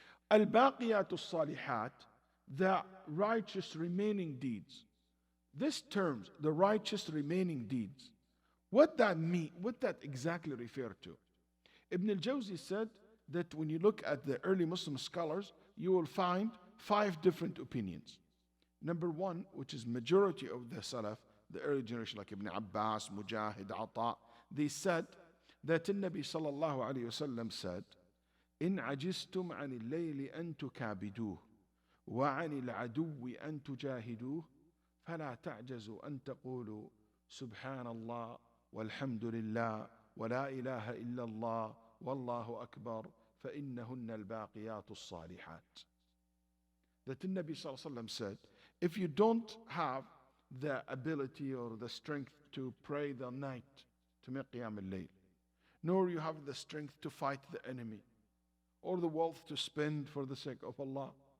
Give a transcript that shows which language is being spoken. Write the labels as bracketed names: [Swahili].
[English] Al-Baqiyatu Salihat, the righteous remaining deeds. This terms, the righteous remaining deeds, what that mean, what that exactly refer to? Ibn al-Jawzi said that when you look at the early Muslim scholars, you will find 5 different opinions. Number 1, which is majority of the Salaf, the early generation like Ibn Abbas, Mujahid, Ata, they said that the Nabi sallallahu alayhi wasallam said, [Arabic] إن عجزتم عن الليل أن تكابدوه وعن العدو أن تجاهدوه فلا تعجزوا أن تقولوا سبحان الله والحمد لله ولا إله إلا الله والله أكبر فإنهن الباقيات الصالحات. [English] That the Nabi sallallahu alayhi wasallam said, if you don't have the ability or the strength to pray the night, to make qiyam al-layl, nor you have the strength to fight the enemy, or the wealth to spend for the sake of Allah.